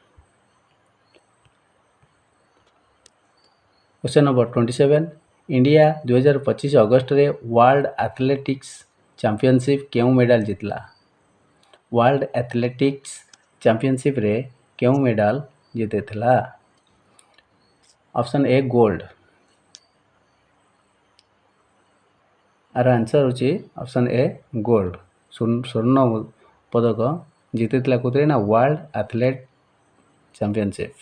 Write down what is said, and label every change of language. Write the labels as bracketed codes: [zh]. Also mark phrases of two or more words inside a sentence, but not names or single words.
[en] question number [or] 27 ଇଣ୍ଡିଆ 2025 ଅଗଷ୍ଟ ରେ वर्ल्ड एथलेटिक्स चैंपियनशिप କେଉଁ ମେଡାଲ ଜିତିଲା? ୱାର୍ଲ୍ଡ ଆଥଲେଟିକ୍ସ ଚାମ୍ପିଅନସିପ୍ ରେ କେଉଁ ମେଡାଲ ଜିତିଥିଲା? [en] option A gold. [or] ଆର ଆନ୍ସର୍ ହେଉଛି [en] option A gold. [or] ସ୍ୱର୍ଣ୍ଣ ପଦକ ଜିତିଥିଲା କୋଉଥିରେ ନା ୱାର୍ଲଡ ଆଥଲେଟ୍ ଚାମ୍ପିଅନସିପ୍।